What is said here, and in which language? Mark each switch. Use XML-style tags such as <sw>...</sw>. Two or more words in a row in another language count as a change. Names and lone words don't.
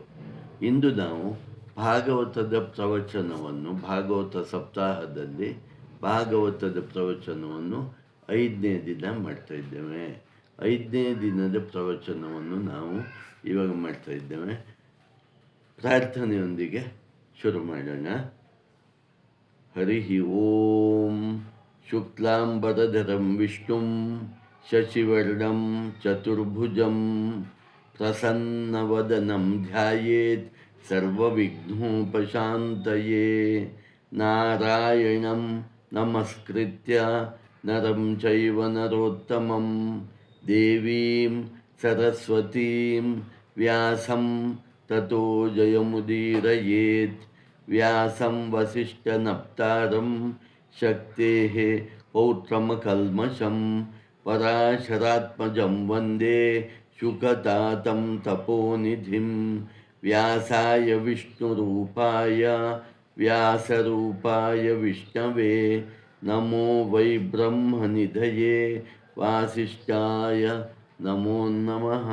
<kn>ಇಂದು ನಾವು ಭಾಗವತದ ಪ್ರವಚನವನ್ನು ಭಾಗವತ ಸಪ್ತಾಹದಲ್ಲಿ ಭಾಗವತದ ಪ್ರವಚನವನ್ನು 5ನೇ ದಿನ ಮಾಡ್ತಾ ಇದ್ದೇವೆ. 5ನೇ ದಿನದ ಪ್ರವಚನವನ್ನು ನಾವು ಇವಾಗ ಮಾಡ್ತಾ ಇದ್ದೇವೆ. ಪ್ರಾರ್ಥನೆಯೊಂದಿಗೆ ಶುರು ಮಾಡೋಣ.</kn> <sa>ಹರಿ ಓಂ. ಶುಕ್ಲಾಂಬರಧರಂ ವಿಷ್ಣುಂ ಶಶಿವರ್ಣಂ ಚತುರ್ಭುಜಂ ಪ್ರಸನ್ನವದನಂ ಧ್ಯಾಯೇತ್ ಸರ್ವವಿಘ್ನೋಪಶಾಂತಯೇ. ನಾರಾಯಣಂ ನಮಸ್ಕೃತ್ಯ ನರಂ ಚೈವ ನರೋತ್ತಮಂ ದೇವೀಂ ಸರಸ್ವತೀಂ ವ್ಯಾಸಂ ತತೋ ಜಯಮುದೀರಯೇತ್. ವ್ಯಾಸಂ ವಸಿಷ್ಠನಪ್ತಾರಂ ಶಕ್ತೇಃ ಪೌತ್ರಮಕಲ್ಮಷಂ ಪರಾಶರಾತ್ಮಜಂ ವಂದೇ ಶುಕತಾತಂ ತಪೋನಿಧಿಂ. ವ್ಯಾಸಾಯ ವಿಷ್ಣುರೂಪಾಯ ವ್ಯಾಸರೂಪಾಯ ವಿಷ್ಣವೇ ನಮೋ ವೈ ಬ್ರಹ್ಮನಿಧಯೇ ವಾಸಿಷ್ಠಾಯ ನಮೋ ನಮಃ.</sa>